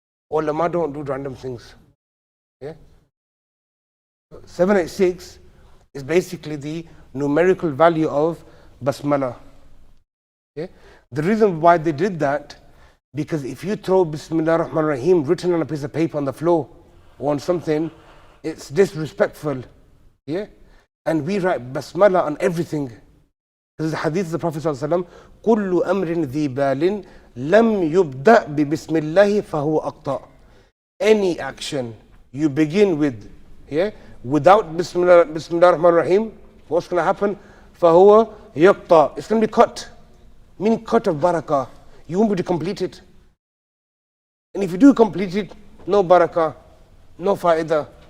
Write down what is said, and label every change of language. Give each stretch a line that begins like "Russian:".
English: Ulama don't do random things. Yeah? 786 is basically the numerical value of Basmala. Okay? The reason why they did that, because if you throw Bismillah ar-Rahman ar-Rahim written on a piece of paper on the floor or on something, it's disrespectful. Yeah? And we write Basmala on everything. This is the hadith of the Prophet ﷺ,
Arabic: كُلُّ أَمْرٍ ذِي بَالٍ لَمْ يُبْدَأْ بِبِسْمِ اللَّهِ فَهُوَ أَقْطَعُ.
English: Any action you begin with, yeah, without Bismillah ar-Rahman ar-Rahim, what's going to happen?
Arabic: فَهُوَ يَقْطَعُ.
English: It's going to be cut. Meaning cut of barakah. You won't be able to complete it. And if you do complete it, no barakah, no fa'idah.